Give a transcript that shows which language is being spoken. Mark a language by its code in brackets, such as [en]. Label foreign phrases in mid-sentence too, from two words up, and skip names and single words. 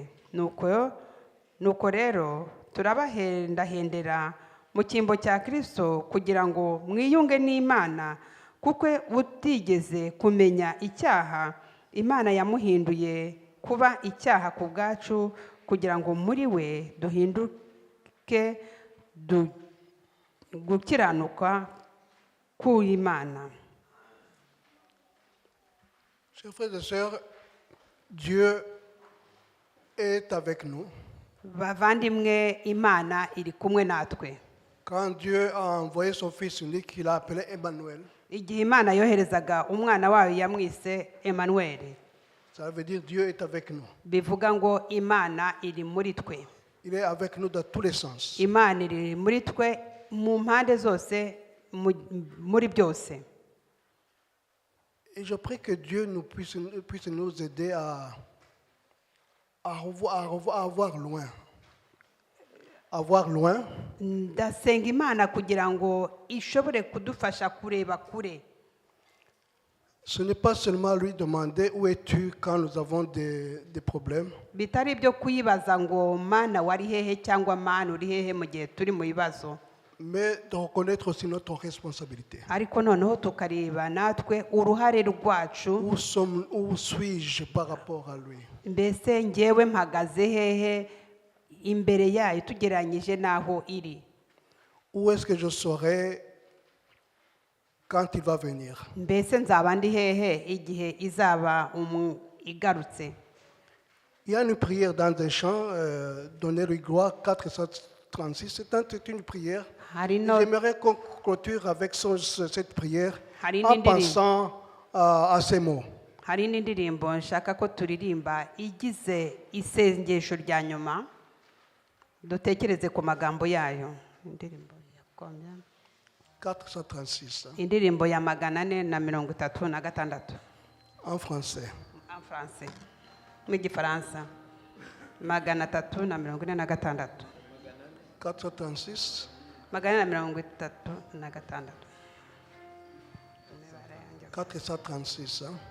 [rw] Nuko rero turabahendahendera mu cyimbo cya Kristo kugira ngo mwiyunge n'Imana, kuko utigeze kumenya icyaha Imana yamuhinduye kuba icyaha ku bwacu, kugira ngo muri we duhinduke gukiranuka k'Imana. [fr] Chers frères et sœurs, Dieu est avec nous. [rw] Bavandimwe, Imana iri kumwe natwe. [fr] Quand Dieu a envoyé son Fils unique, qu'il a appelé Emmanuel, [rw] Igihe Imana yoherezaga umwana wayo yamwise Emmanuel, [fr] ça veut dire Dieu est avec nous. [rw] bivuga ngo Imana iri muri twe. [fr] Il est avec nous dans tous les sens. [rw] Imana iri muri twe mu mpande zose, muri byose. [fr] Et je prie que Dieu puisse nous aider à voir loin. À voir loin. [rw] Ndasenga Imana kugira ngo ishobore kudufasha kureba kure. [fr] Ce n'est pas seulement lui demander où es-tu quand nous avons des problèmes, [rw] bitari ibyo kuyibaza ngo mana wari hehe cyangwa mana uri hehe mu gihe turi mu bibazo, [fr] mais de reconnaître aussi notre responsabilité. [rw] ariko noneho tukareba natwe uruhare rwacu. [fr] Où suis-je par rapport à lui? [rw] Mbese ngewe mpagaze hehe imbere yayo tugereranyije n'aho iri? [fr] Où est-ce que je serai quand il va venir? [rw] Mbese nzaba ndi hehe igihe izaba igarutse? [fr] Il y a une prière dans des chants, Donner-lui gloire, 436. C'est une prière. [rw] Hari no- [fr] J'aimerais qu'on clôture avec cette prière [rw] Hari [fr] en [rw] n'indirimbo. [fr] pensant à ces mots. [rw] Hari n'indirimbo nshaka ko turirimba igize isengesho rya nyuma, dutekereze ku magambo yayo. Indirimbo ya kombya? 436, Indirimbo ya 436 [fr] en français. en français, [rw] mu gifaransa 346 436, 436 436.